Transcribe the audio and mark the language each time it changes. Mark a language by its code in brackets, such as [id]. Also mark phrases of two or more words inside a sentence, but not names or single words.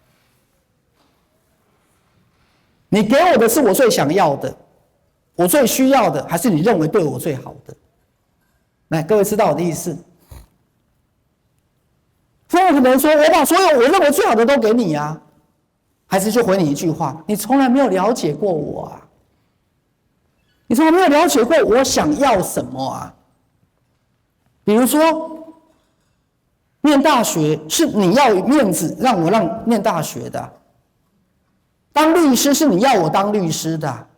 [zh] 你給我的是我最想要的，我最需要的，還是你認為對我最好的？來，各位知道我的意思？父母可能說，我把所有我認為最好的都給你啊。孩子就回你一句話： 你從來沒有了解過我啊！你從來沒有了解過我想要什麼啊！比如說，念大學是你要面子讓我念大學的啊，當律師是你要我當律師的啊。